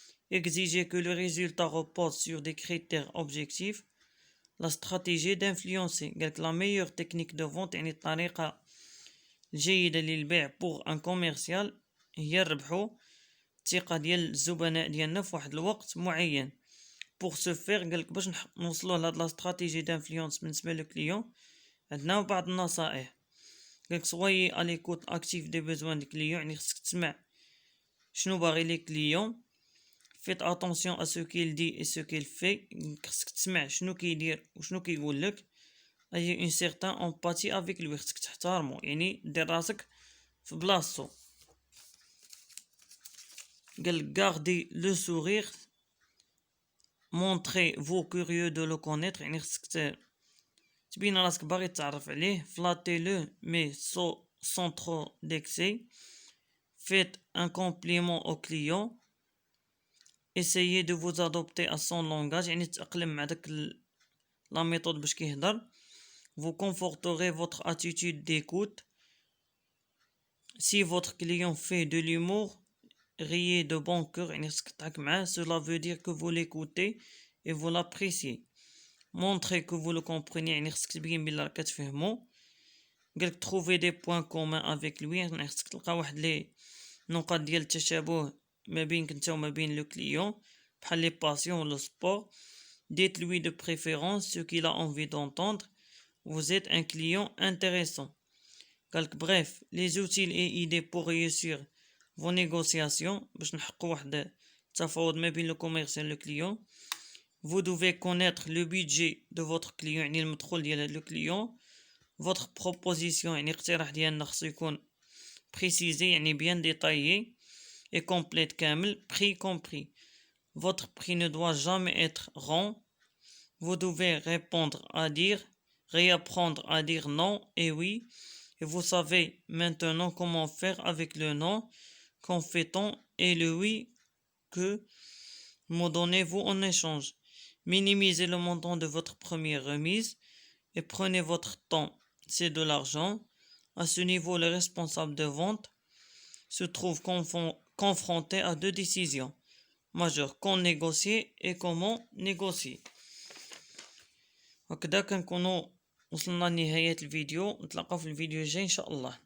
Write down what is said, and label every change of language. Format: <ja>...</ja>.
<fr>Exiger que le résultat repose sur des critères objectifs. La stratégie d'influencer. La meilleure technique de vente</fr> <ar>يعني الطريقة الجيدة للبيع</ar> <fr>pour un commercial</fr> <ar>هي ربحو الثقة ديال الزبناء ديالنا في واحد الوقت معين.</ar> <fr>Pour ce faire,</fr> <ar>باش نوصلوا لهاد لا استراتيجي d'influence بالنسبة للكليون عندنا بعض النصائح.</ar> <fr>soyez à l'écoute active des besoins des clients,</fr> <ar>يعني خصك تسمع شنو باغي لي كليون.</ar> <fr>faites attention à ce qu'il dit et ce qu'il fait.</fr> <ar>خصك تسمع شنو كيدير وشنو كيقول لك.</ar> <fr>أي une certaine empathie avec lui.</fr> <ar>خصك تحترمو، يعني دير راسك في بلاصتو.</ar> <fr>قال gardez le sourire. montrez-vous curieux de le connaître.</fr> <ar>يعني خصك تبين راسك باغي تعرف عليه.</ar> <fr>flattez-le mais sans trop d'excès. faites un compliment au client. essayez de vous adopter à son langage.</fr> <ar>يعني تأقلم مع داك</ar> <fr>la méthode</fr> <ar>باش كيهضر.</ar> <fr>vous conforterez votre attitude d'écoute. si votre client fait de l'humour, riez de bon cœur.</fr> <ar>يعني خصك تضحك معاه.</ar> <fr>cela veut dire que vous l'écoutez et vous l'appréciez. montrez que vous le comprenez.</fr> <ar>يعني خصك تبين بلي راك كتفهمو.</ar> <fr>قالك trouver des points communs avec lui.</fr> <ar>يعني خصك تلقى واحد لي نقاط ديال التشابه ما بينك نتا وما بين لو كليون، بحال لي باسيون ولا سبور.</ar> <fr>dites-lui de préférence ce qu'il a envie d'entendre. vous êtes un client intéressant.</fr> <ar>قالك</ar> <fr>bref, les outils et idées pour réussir vos négociations</fr> <ar>باش نحققوا واحد التفاوض ما بين لو كوميرسيال لو كليون.</ar> <fr>vous devez connaître le budget de votre client.</fr> <ar>يعني المدخول ديال لو كليون.</ar> <fr>votre proposition</fr> <ar>يعني اقتراح ديالنا خصو يكون</ar> <fr>précisé يعني bien détaillé et complète كامل. prix compris. votre prix ne doit jamais être rond. vous devez réapprendre à dire non et oui. et vous savez maintenant comment faire avec le non qu'on fait-on et le oui que me donnez-vous en échange. minimisez le montant de votre première remise et prenez votre temps. c'est de l'argent. À ce niveau, le responsable de vente se trouve confronté à deux décisions majeures: quand négocier et comment négocier.</fr> <ar>هكذا كنكونوا وصلنا لنهاية الفيديو. نتلاقاو في الفيديو الجاي إن شاء الله.</ar>